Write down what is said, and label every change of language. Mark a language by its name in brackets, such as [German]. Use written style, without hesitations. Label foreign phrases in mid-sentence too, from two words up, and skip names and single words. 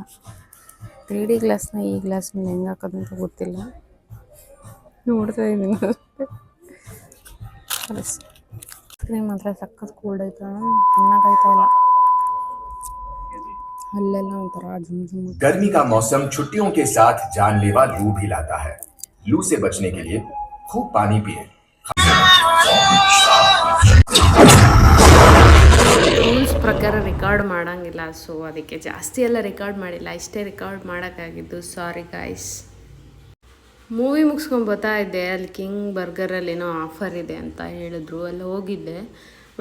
[Kannada] 3D ಗ್ಲಾಸ್ನ ಈ ಗ್ಲಾಸ್ ಮೇಲೆ ಹೆಂಗೆ ಹಾಕೋದು ಅಂತ ಗೊತ್ತಿಲ್ಲ, ನೋಡ್ತಾ ಇದ್ದೀನಿ ಅಷ್ಟೇ. [English] ice cream [Kannada] ಮಾತ್ರ ಸಖತ್ ಕೂಲ್ಡ್ ಆಯ್ತು, ತಿನ್ನೋಕ್ಕಾಯ್ತಾ ಇಲ್ಲ. ಅಲ್ಲೆಲ್ಲ ಒಂಥರ ಜುಮ್. [Hindi] गर्मी का मौसम छुट्टियों के साथ जानलेवा लू भी लाता है। लू से बचने के लिए खूब पानी पिए। [Kannada] ರೂಲ್ಸ್ ಪ್ರಕಾರ ರೆಕಾರ್ಡ್ ಮಾಡೋಂಗಿಲ್ಲ, ಸೊ ಅದಕ್ಕೆ ಜಾಸ್ತಿ ಎಲ್ಲ ರೆಕಾರ್ಡ್ ಮಾಡಿಲ್ಲ, ಇಷ್ಟೇ ರೆಕಾರ್ಡ್ ಮಾಡೋಕ್ಕಾಗಿದ್ದು. [English] Sorry guys. [Kannada] ಮೂವಿ ಮುಗಿಸ್ಕೊಂಡು ಬರ್ತಾ ಇದ್ದೆ, ಅಲ್ಲಿ ಕಿಂಗ್ ಬರ್ಗರಲ್ಲಿ ಏನೋ ಆಫರ್ ಇದೆ ಅಂತ ಹೇಳಿದ್ರು, ಅಲ್ಲಿ ಹೋಗಿದ್ದೆ.